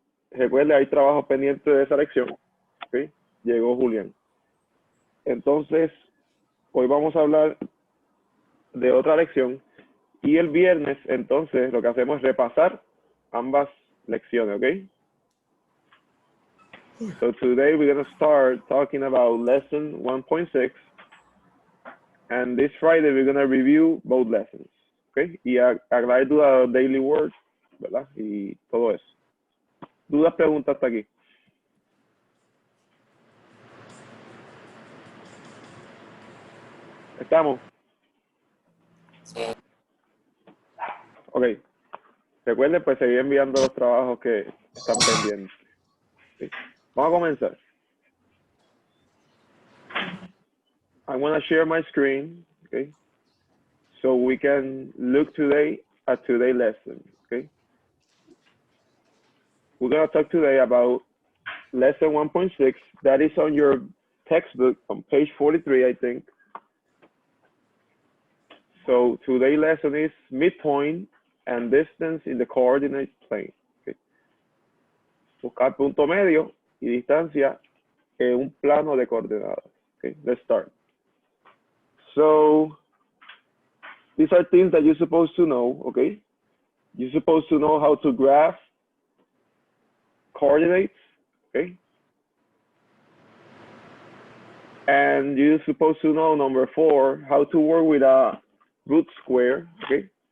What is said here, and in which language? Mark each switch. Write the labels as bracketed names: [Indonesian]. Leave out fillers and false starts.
[Spanish] Recuerde, hay trabajos pendientes de esa lección. ¿Okay? Llegó Julián. Entonces, hoy vamos a hablar de otra lección. Y el viernes, entonces, lo que hacemos es repasar ambas lecciones, ¿ok? [English] So today we're going to start talking about lesson 1.6. And this Friday we're going to review both lessons, ¿ok? [Spanish] Y acá duda daily work, ¿verdad? Y todo eso. ¿Dudas, preguntas hasta aquí? ¿Estamos? Ok. Recuerden, pues, seguir enviando los trabajos que están pendientes. ¿Sí? Vamos a comenzar. [English] I want to share my screen, okay? So we can look today at today's lesson, okay? We're going to talk today about lesson 1.6. That is on your textbook on page 43, I think. So today's lesson is midpoint and distance in the coordinate plane. Okay. [Spanish] Buscar punto medio y distancia en un plano de coordenadas. [English] Okay, let's start. So these are things that you're supposed to know, okay? You're supposed to know how to graph coordinates, okay? And you're supposed to know, number 4, how to work with a root square, okay?